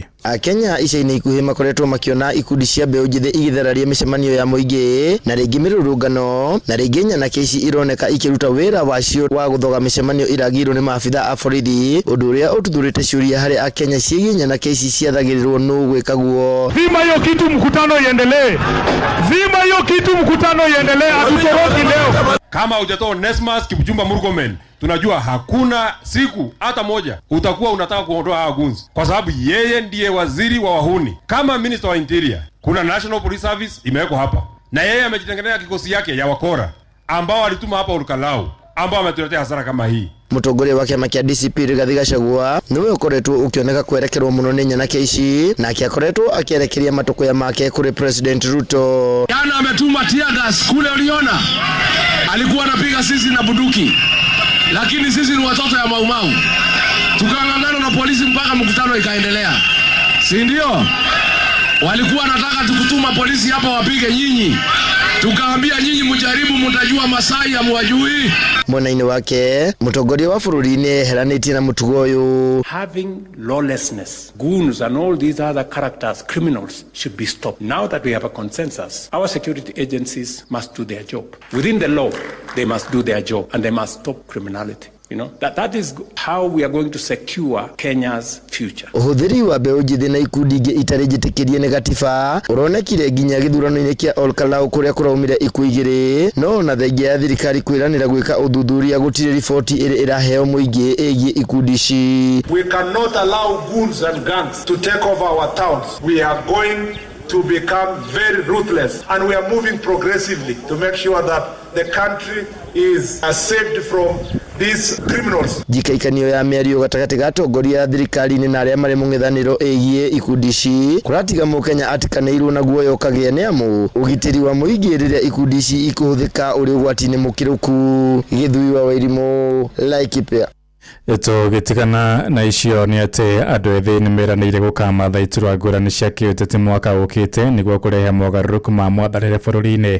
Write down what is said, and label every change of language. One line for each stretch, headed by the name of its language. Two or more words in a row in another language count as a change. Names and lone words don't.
Kikuyu: Akenya ica-inĩ ikuhĩ makoretwo makiona ikundi cia mbeũ njĩthĩ igĩthararia mĩcemanio ya mũingĩ na rĩngĩ mĩrũrũngano, na rĩngĩ nyanake ici ironeka ikĩruta wĩra wacio wa gũthoga mĩcemanio iragirwo nĩ maabitha a borithi, ũndũ ũrĩa ũtuthũrĩte ciũria harĩ Akenya ciĩgiĩ nyanake ici ciathagĩrĩrwo nũ gwĩka guo.
Swahili: Zima hiyo kitu, mkutano iendelee. Zima hiyo kitu, mkutano iendelee. Hatutoroki leo. Kama hujatoa Nesmas Kipchumba Murkomen, tunajua hakuna siku hata moja utakuwa unataka kuondoa hawa gunzi, kwa sababu yeye ndiye waziri wa wahuni. Kama Minister wa Interior, kuna
English: National Police Service
Swahili: imewekwa hapa, na yeye amejitengeneza kikosi yake ya wakora ambao alituma hapa Olkalau, ambao ametuletea hasara kama hii.
Kikuyu: Mutongoria wa kiama kia DCP Rigathi Gachagua niwe ukoretwo ukioneka kwerekerwo muno ni nyanake ici, na akiakoretwo akierekeria matokoya make kuri President Ruto.
Swahili: Jana ametuma
English: tear gas
Swahili: kule, uliona alikuwa anapiga sisi na bunduki, lakini sisi ni watoto ya Maumau, tukang'ang'ana na polisi mpaka mkutano ikaendelea, si ndio? Walikuwa nataka tukutuma polisi hapa wapige nyinyi, tukaambia nyinyi mjaribu, mtajua Masai hamwajui.
Kikuyu: Mwena-inĩ wake mutongoria wa bururi-inĩ heranĩtie na mũtugo ũyũ.
English: Having lawlessness, goons and all these other characters, criminals, should be stopped. Now that we have a consensus, our security agencies must do their job. Within the law, they must do their job and they must stop criminality. You know, that is how we are going to secure Kenya's future.
Kikuyu: Ũhũthĩri wa mbeũ njĩthĩ na ikundi ingĩ itarĩ njĩtĩkĩrie nĩ gatiba ũronekire nginya gĩthurano-inĩ kĩa Olkalau kũrĩa kũraumire ikuũ igĩrĩ, no na thengia ya thirikari kwĩranĩra gwĩka ũthuthuria gũtirĩ riboti ĩrĩ ĩraheo mũingĩ ĩgiĩ ikundi ici.
English: We cannot allow goons and gangs to take over our towns. We are going to become very ruthless, and we are moving progressively to make sure that the country is saved from these criminals.
Kikuyu: Jikaikanio ya mĩario gatagatĩ ga atongoria thirikari-inĩ na arĩa marĩ mũng'ethanĩro ĩgiĩ ikundi ici kũratiga mũkenya atikanĩirwo na guoya ũkagĩa nĩ amu ũgitĩri wa mũingĩ rĩrĩa ikundi ici ikũhũthĩka ũrĩ ũgwati-inĩ mũkĩrũku. Gĩthui wa Wairimũ, Laikipia. Tũgĩtigana na icio nĩ atĩ andũ ethĩ nĩ meranĩire gũkamatha iturwa ngũrani cia kĩũteti mwaka ũkĩte nĩguo kũrehe mogarũrũku ma mwatharĩre bũrũri-inĩ.